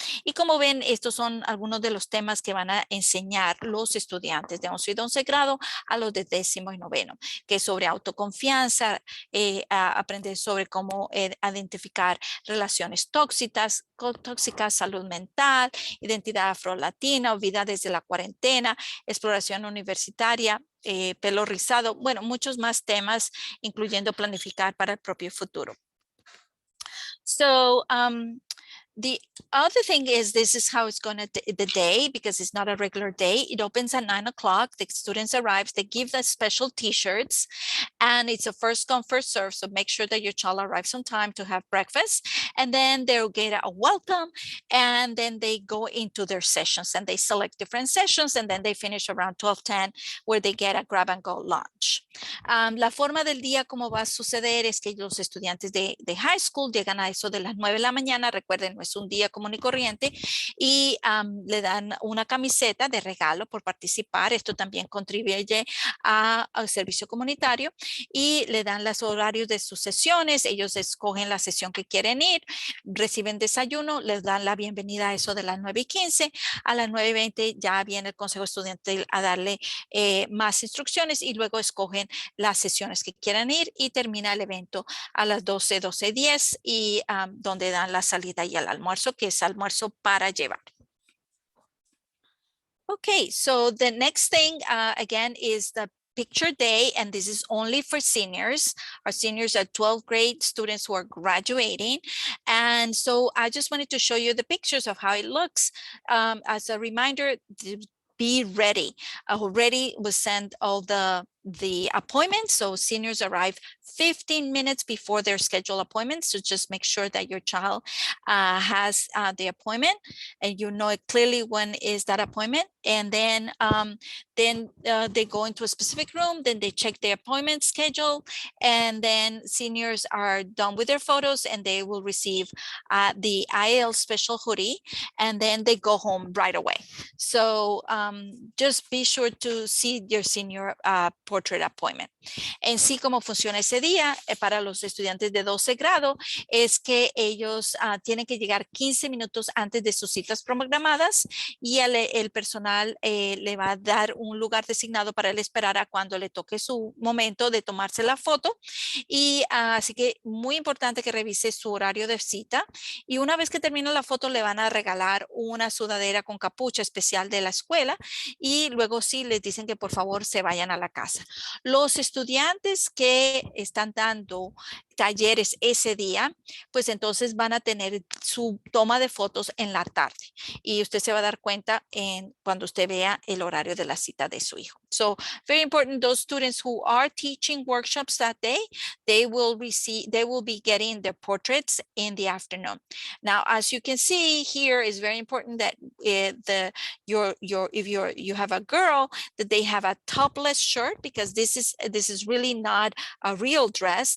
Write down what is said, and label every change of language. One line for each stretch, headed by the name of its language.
Spanish: Y como ven, estos son algunos de los temas que van a enseñar los estudiantes de 11 y 12 grado a los de 10º y 9º, que es sobre autoconfianza, aprender sobre cómo identificar relaciones tóxicas, salud mental, identidad afro-latina, vida desde la cuarentena, exploración universitaria, pelo rizado, bueno, muchos más temas, incluyendo planificar para el propio futuro.
English: So, the other thing is, this is how it's going to the day, because it's not a regular day. It opens at 9 o'clock. The students arrive. They give us special T-shirts, and it's a first come, first serve. So make sure that your child arrives on time to have breakfast, and then they'll get a welcome, and then they go into their sessions, and they select different sessions, and then they finish around 12:10, where they get a grab and go lunch.
Spanish: La forma del día, como va a suceder, es que los estudiantes de high school llegan a eso de las 9 de la mañana. Recuerden, no es un día común y corriente, y le dan una camiseta de regalo por participar. Esto también contribuye al servicio comunitario, y le dan los horarios de sus sesiones. Ellos escogen la sesión que quieren ir, reciben desayuno, les dan la bienvenida a eso de las 9:15. A las 9:20 ya viene el consejo estudiantil a darle más instrucciones, y luego escogen las sesiones que quieran ir, y termina el evento a las 12:10, y donde dan la salida y el almuerzo, que es almuerzo para llevar.
English: Okay, so the next thing again is the picture day, and this is only for seniors. Our seniors are 12th grade students who are graduating, and so I just wanted to show you the pictures of how it looks. As a reminder, be ready. Already was sent all the appointments, so seniors arrive 15 minutes before their scheduled appointments. So just make sure that your child has the appointment, and you know it clearly when is that appointment. And then they go into a specific room, then they check the appointment schedule, and then seniors are done with their photos, and they will receive the IAL special hoodie, and then they go home right away. So just be sure to see your senior portrait appointment.
Spanish: En sí, cómo funciona ese día para los estudiantes de 12 grado es que ellos tienen que llegar 15 minutos antes de sus citas programadas y el personal le va a dar un lugar designado para él esperar a cuando le toque su momento de tomarse la foto. Y así que muy importante que revise su horario de cita. Y una vez que termine la foto, le van a regalar una sudadera con capucha especial de la escuela y luego sí les dicen que por favor se vayan a la casa. Los estudiantes que están dando talleres ese día, pues entonces van a tener su toma de fotos en la tarde y usted se va a dar cuenta cuando usted vea el horario de la cita de su hijo.
English: So very important, those students who are teaching workshops that day, they will be getting their portraits in the afternoon. Now, as you can see here, is very important that if you have a girl, that they have a topless shirt, because this is really not a real dress.